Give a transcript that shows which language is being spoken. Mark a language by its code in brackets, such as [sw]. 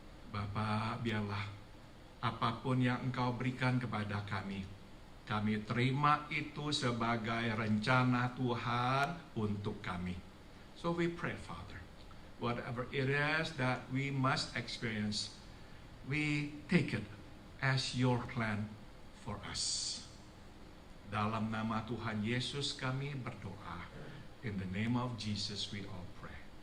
[id] Bapa, biarlah apapun yang Engkau berikan kepada kami, kami terima itu sebagai rencana Tuhan untuk kami. [en] So we pray, Father, whatever it is that we must experience, we take it as your plan for us. [id] Dalam nama Tuhan Yesus kami berdoa. [en] In the name of Jesus we all pray.